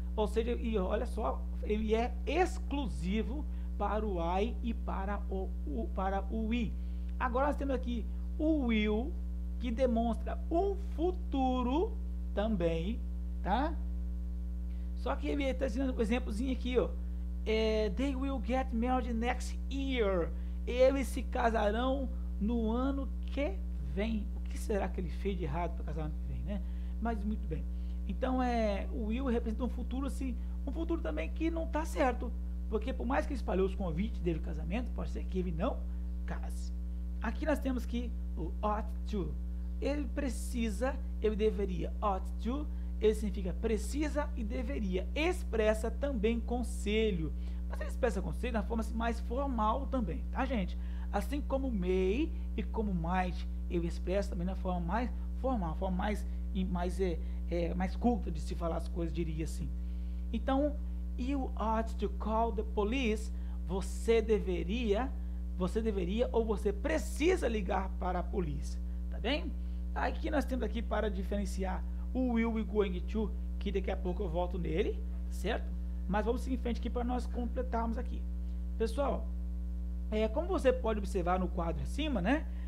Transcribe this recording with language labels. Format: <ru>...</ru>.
<pt>Ou seja, e olha só, ele é exclusivo para o I e para o we. Agora nós temos aqui o will, que demonstra um futuro também, tá? Só que ele está dizendo um exemplozinho aqui, ó.</pt> <en>They will get married next year.</en> <pt>Eles se casarão no ano que vem. O que será que ele fez de errado para casar no ano que vem, né? Mas muito bem. Então, o will representa um futuro, assim, um futuro também que não está certo. Porque por mais que ele espalhou os convites dele ao casamento, pode ser que ele não case. Aqui nós temos que o ought to. Ele precisa, ele deveria. Ought to, ele significa precisa e deveria. Expressa também conselho. Mas eles prestam conselho na forma assim, mais formal também, tá, gente? Assim como may e como might, eu expresso também na forma mais formal, forma mais culta de se falar as coisas, diria assim. Então,</pt> <en>you ought to call the police.</en> <pt>Você deveria ou você precisa ligar para a polícia, tá bem? Aqui nós temos aqui para diferenciar o will e going to, que daqui a pouco eu volto nele, certo? Mas vamos seguir em frente aqui para nós completarmos aqui. Pessoal, como você pode observar no quadro acima, né?</pt>